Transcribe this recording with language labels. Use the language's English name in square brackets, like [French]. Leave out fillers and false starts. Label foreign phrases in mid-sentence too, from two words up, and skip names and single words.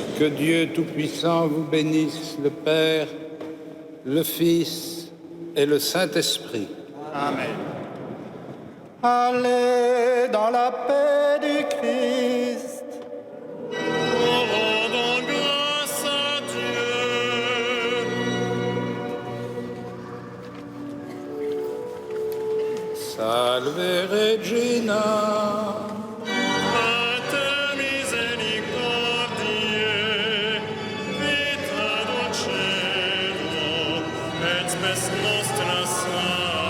[French] Que Dieu Tout-Puissant vous bénisse, le Père, le Fils et le Saint-Esprit. Amen. Allez dans la paix du Christ. Rendons grâce à Dieu. [Latin] Salve Regina. Pater misericordiae, vita dulcedo, et spes nostra salus.